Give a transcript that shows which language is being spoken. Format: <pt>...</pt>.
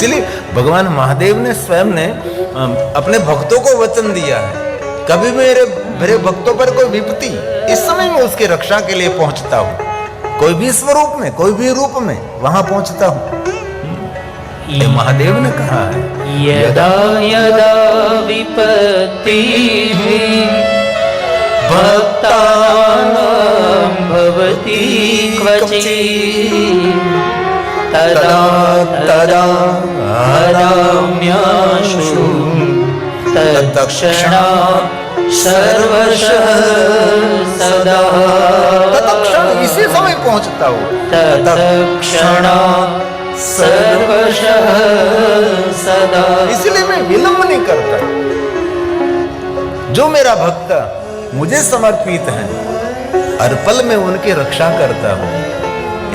<hi>इसलिए भगवान महादेव ने स्वयं ने अपने भक्तों को वचन दिया है, कभी मेरे भक्तों पर कोई विपत्ति, इस समय मैं उसकी रक्षा के लिए पहुंचता हूं। कोई भी स्वरूप में, कोई भी रूप में वहां पहुंचता हूं। ये महादेव ने कहा है,</hi> <sa>यदा यदा विपत्तिः भक्तानां भवति क्वचित् तदा तदा हराम्याशु तत्क्षणात् सर्वशः सदा।</sa> <hi>तत्क्षण इसी समय पहुंचता हूं।</hi> <sa>तत्क्षणात् सर्वशः सदा।</sa> <hi>इसलिए मैं विलंब नहीं करता। जो मेरा भक्त मुझे समर्पित है, हर पल में उनकी रक्षा करता हूं।</hi>